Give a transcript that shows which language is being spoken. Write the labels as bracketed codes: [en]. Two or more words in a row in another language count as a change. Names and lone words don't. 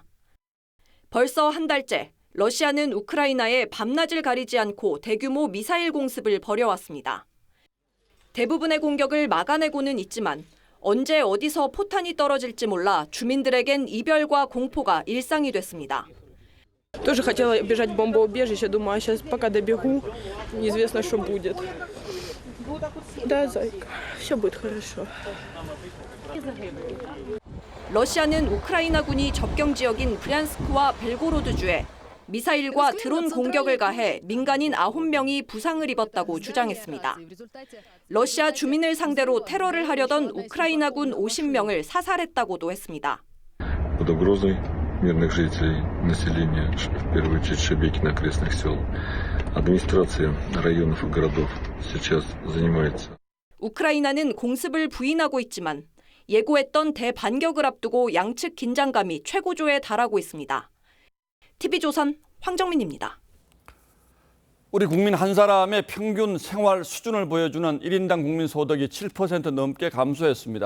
[ko] 벌써 한 달째 러시아는 우크라이나에 밤낮을 가리지 않고 대규모 미사일 공습을 벌여왔습니다. 대부분의 공격을 막아내고는 있지만 언제 어디서 포탄이 떨어질지 몰라 주민들에겐 이별과 공포가 일상이 됐습니다. [ru] Тоже хотела бежать в бомбоубежище, думаю, а сейчас пока добегу, неизвестно, что будет. Да, зайка, все будет хорошо. [ko] 러시아는 우크라이나군이 접경 지역인 브리안스크와 벨고로드주에 미사일과 드론 공격을 가해 민간인 9명이 부상을 입었다고 주장했습니다. 러시아 주민을 상대로 테러를 하려던 우크라이나군 50명을 사살했다고도 했습니다. [ru] мирных жителей, населения, в первую очередь Шебекин окрестных сел. Администрация районов и городов сейчас занимается. [ko] 우크라이나는 공습을 부인하고 있지만 예고했던 대반격을 앞두고 양측 긴장감이 최고조에 달하고 있습니다. TV조선 황정민입니다. 우리 국민 한 사람의 평균 생활 수준을 보여주는 1인당 국민 소득이 7% 넘게 감소했습니다.